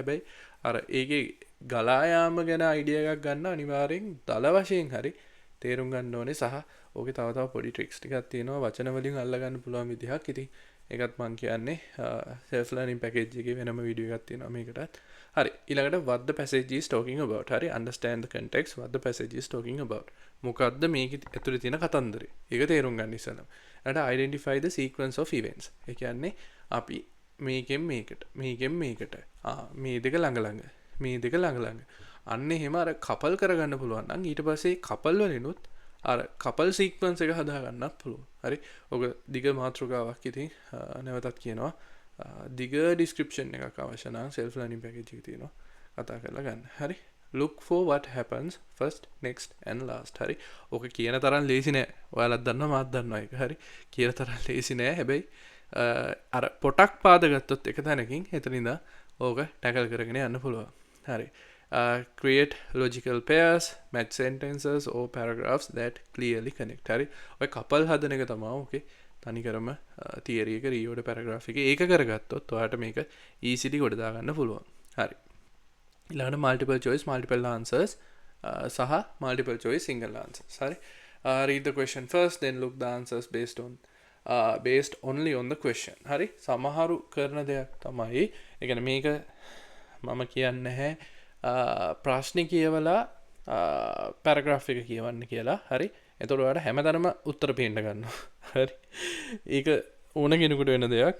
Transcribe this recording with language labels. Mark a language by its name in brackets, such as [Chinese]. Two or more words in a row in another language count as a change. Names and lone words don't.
[Sinhala] හැබැයි අර ඒකේ ගලා යාම ගැන අයිඩියා එකක් ගන්න අනිවාර්යෙන් දල වශයෙන් හරි තේරුම් ගන්න ඕනේ. සහ ඕකේ තව තව පොඩි ට්‍රික්ස් ටිකක් තියෙනවා වචන වලින් අල්ලගන්න පුළුවන් විදිහක්. ඉතින් ඒකත් මම කියන්නේ [English] self learning package [Sinhala] එකේ වෙනම වීඩියෝ එකක් තියෙනවා මේකටත්. හරි ඊළඟට [English] what the passage is talking about. හරි understand the context what the passage is talking about. [Sinhala] මොකද්ද මේක ඇතුලේ තියෙන කතන්දරේ. ඒක තේරුම් ගන්න ඉස්සෙල්ලා. [English] ඊට identify the sequence of events. [Sinhala] ඒ කියන්නේ අපි මේකෙන් මේකට මේ දෙක ළඟ මේ දෙක ළඟ අන්න එහෙම අර කපල් කරගන්න පුළුවන් නම් ඊට පස්සේ කපල් වලිනුත් අර [English] couple sequence [Sinhala] එක හදා ගන්නත් පුළුවන්. හරි ඔක දිග මාතෘකාවක්. ඉතින් නැවතත් කියනවා දිග ඩිස්ක්‍රිප්ෂන් එකක් අවශ්‍ය නම් [English] self learning package [Sinhala] එක තියෙනවා කතා කරලා ගන්න. [English] හරි look for what happens first next and last. [Sinhala] හරි ඕක කියන තරම් ලේසි නෑ. ඔයාලත් දන්නවා මාත් දන්නවා ඒක. හරි කියන තරම් ලේසි නෑ. හැබැයි අර පොටක් පාදගත්තොත් එක තැනකින් එතනින්ද ඕක ටැකල් කරගෙන යන්න පුළුවන්. [English] හරි create logical pairs, match sentences or paragraphs that clearly connect. [Sinhala] හරි ඔය කපල් හදන එක තමයි ඕකේ තනිකරම තියරි එක [English] reorder paragraph [Sinhala] එක ඒක කරගත්තොත් ඔයාලට මේක easily ගොඩ දා ගන්න පුළුවන්. හරි ඊළඟට [English] multiple choice multiple answers සහ multiple choice single answers. හරි read the question first then look the answers based only on the question. [Sinhala] හරි සමහරු කරන දෙයක් තමයි ඒ කියන්නේ මේක මම කියන්නේ නැහැ ප්‍රශ්න කියවලා පැරග්‍රාෆ් එක කියවන්න කියලා. හරි එතකොට ඔයාලට හැමතැනම උත්තර පේන්න ගන්නවා. හරි ඒක ඕන කෙනෙකුට වෙන දෙයක්.